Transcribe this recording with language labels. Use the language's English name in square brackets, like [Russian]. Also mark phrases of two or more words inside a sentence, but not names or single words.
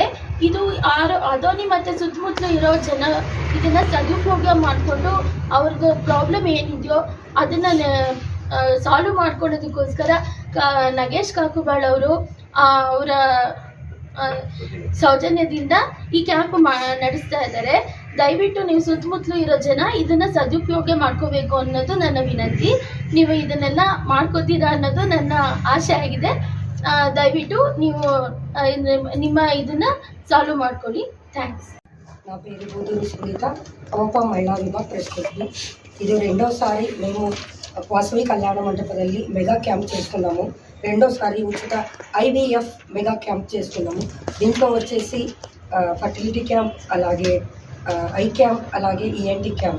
[Kannada] ಇದು ಅದೋನಿ ಮತ್ತು ಸುತ್ತಮುತ್ತಲು ಇರೋ ಜನ ಇದನ್ನು ಸದುಪಯೋಗ ಮಾಡಿಕೊಂಡು ಅವ್ರದ್ದು ಪ್ರಾಬ್ಲಮ್ ಏನಿದೆಯೋ ಅದನ್ನು ಸಾಲ್ವ್ ಮಾಡ್ಕೊಳ್ಳೋದಕ್ಕೋಸ್ಕರ ನಗೇಶ್ ಕಾಕುಬಾಳ್ ಅವರು ಅವರ ಸೌಜನ್ಯದಿಂದ ಈ ಕ್ಯಾಂಪ್ ನಡೆಸ್ತಾ ಇದ್ದಾರೆ. ದಯವಿಟ್ಟು ನೀವು ಸುತ್ತಮುತ್ತಲು ಇರೋ ಜನ ಇದನ್ನು ಸದುಪಯೋಗ ಮಾಡ್ಕೋಬೇಕು ಅನ್ನೋದು ನನ್ನ ವಿನಂತಿ. ನೀವು ಇದನ್ನೆಲ್ಲ ಮಾಡ್ಕೋತೀರಾ ಅನ್ನೋದು ನನ್ನ ಆಸೆ ಆಗಿದೆ. ದಯವಿಟ್ಟು ನೀವು ನಿಮ್ಮ ಇದನ್ನು ಸಾಲ್ವ್ ಮಾಡ್ಕೊಳ್ಳಿ. ಥ್ಯಾಂಕ್ಸ್. [Telugu] నా పేరు బూదూరు సునీత, అవోప మహిళా విభాగ ప్రెసిడెంట్ని. ఇది 2వసారి మేము వాసవి కళ్యాణ మంటపದಲ್ಲಿ [English] mega camp [Telugu] చేస్తున్నాము. 2వసారి ఉచిత IVF [English] mega camp [Telugu] చేస్తున్నాము. దీంట్లో వచ్చేసి [English] fertility camp, [Telugu] అలాగే [English] eye camp, [Telugu] అలాగే [English] ENT camp.